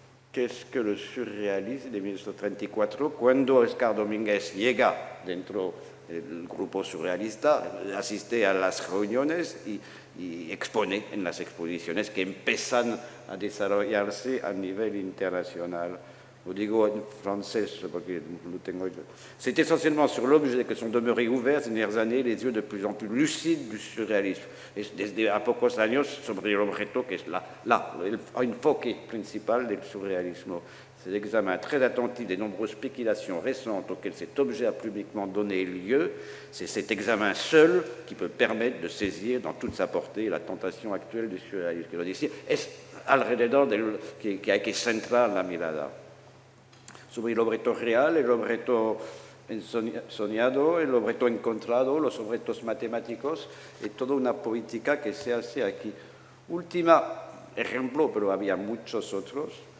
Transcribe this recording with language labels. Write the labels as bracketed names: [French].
[Spanish] ¿Qué es que lo surrealismo de 1934? Cuando Oscar Domínguez llega dentro del grupo surrealista, asiste a las reuniones y expone en las exposiciones que empiezan a desarrollarse a nivel internacional. Lo digo en francés porque lo tengo yo. [French] C'est essentiellement sur l'objet que sont demeurés ouverts ces dernières années les yeux de plus en plus lucides du surrealisme. [Spanish] Es desde a pocos años sobre el objeto que es el enfoque principal del surrealismo. [French] C'est l'examen très attentif des nombreuses spéculations récentes auxquelles cet objet a publiquement donné lieu. C'est cet examen seul qui peut permettre de saisir dans toute sa portée la tentation actuelle du surrealisme. [Spanish] Quiero decir, es alrededor que hay que centrar la mirada. Sobre el objeto real, el objeto soñado, el objeto encontrado, los objetos matemáticos, y toda una política que se hace aquí. Último ejemplo, pero había muchos otros.